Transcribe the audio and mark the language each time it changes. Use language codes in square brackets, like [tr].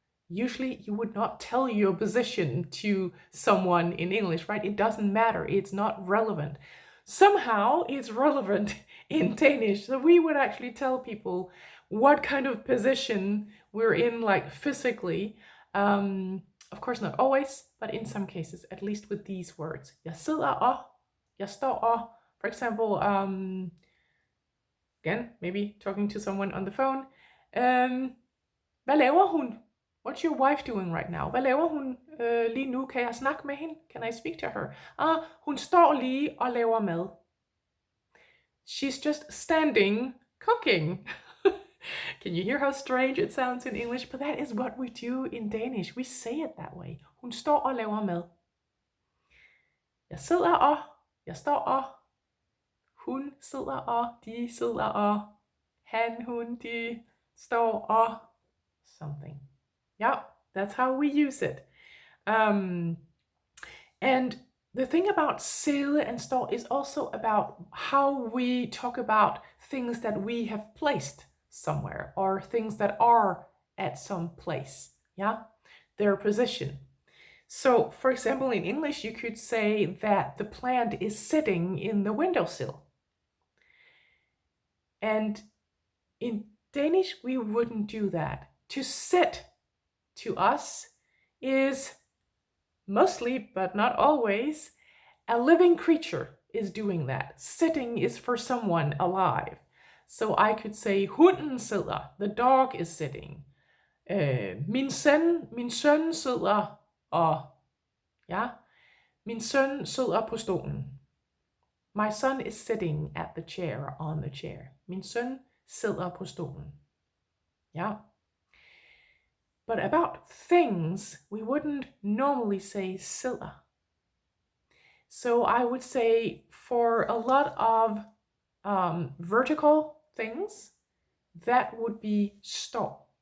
[en] Usually you would not tell your position to someone in English, right? It doesn't matter. It's not relevant. Somehow it's relevant in Danish. So we would actually tell people what kind of position we're in, like physically. Of course, not always, but in some cases, at least with these words. [da] Jeg sidder og, jeg står og. [en] For example, again, maybe talking to someone on the phone. [da] Hvad laver hun? [en] What's your wife doing right now? [da] Hvad laver hun lige nu? Kan jeg snakke med hende? [en] Can I speak to her? [da] Hun står lige og laver mad. [en] She's just standing cooking. Can you hear how strange it sounds in English? But that is what we do in Danish. We say it that way. [da] Hun står og laver mad. Jeg sidder og, jeg står og, hun sidder og, de sidder og, han, hun, de står og, something. [en] Yeah, that's how we use it. And the thing about sidde and stå is also about how we talk about things that we have placed somewhere or things that are at some place. Yeah, their position. So, for example, in English, you could say that the plant is sitting in the windowsill. And in Danish, we wouldn't do that. To sit to us is mostly, but not always, a living creature is doing that. Sitting is for someone alive. So I could say, [da] hunden sidder, [en] the dog is sitting. [da] Min søn sidder og, ja, min søn sidder på stolen. [en] My son is sitting at the chair, on the chair. [da] Min søn sidder på stolen. [en] Yeah. But about things, we wouldn't normally say sidder. So I would say for a lot of vertical things, that would be stå.